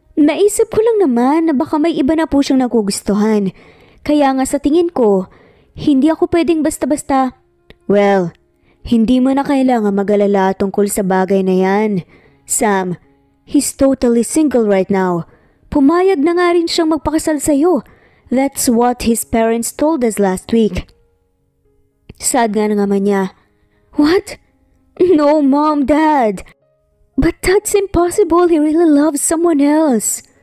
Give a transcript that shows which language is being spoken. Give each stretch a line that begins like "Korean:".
Filipino: Naisip ko lang naman na baka may iba na po siyang nagugustuhan. Kaya nga sa tingin ko, hindi ako pwedeng basta-basta. Well, hindi mo na kailangan mag-alala tungkol sa bagay na yan.
English: Sam, he's totally single right now.
Filipino: Pumayag na nga rin siyang magpakasal sa'yo.
English: That's what his parents told us last week.
Filipino: Sad nga na naman niya.
English: What? No, Mom, Dad. But that's impossible. He really loves someone else.